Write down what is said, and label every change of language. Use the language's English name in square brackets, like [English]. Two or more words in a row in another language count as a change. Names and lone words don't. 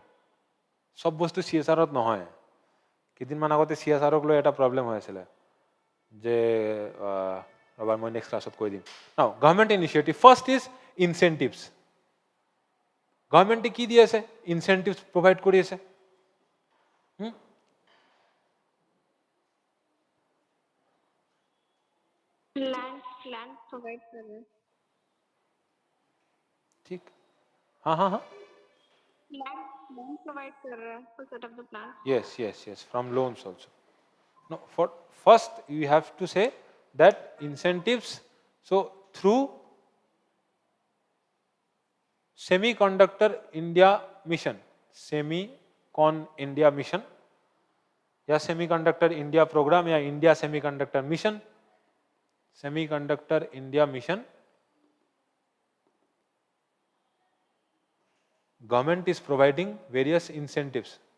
[Assamese] চব বস্তু CSRত নহয়। কেইদিনমান আগতে CSRক লৈ এটা প্ৰব্লেম হৈ আছিলে, যে ৰ'বা মই [English] next class [Assamese] কৈ দিম। [English] now government initiative, first is incentives. [Assamese] গভৰ্ণমেণ্টে কি দি আছে? [English] incentives provide [Assamese] কৰি আছে। [English] land provide [Hindi] कर रहे हैं, ठीक, हाँ, [English] land provide [Hindi] कर रहा है [English] for set up the plant. yes, from loans also. No, for first you have to say that incentives, so through Semiconductor India Mission, Semicon India Mission, या Semiconductor India Program, या India Semiconductor Mission, Semiconductor India Mission, government is providing various incentives,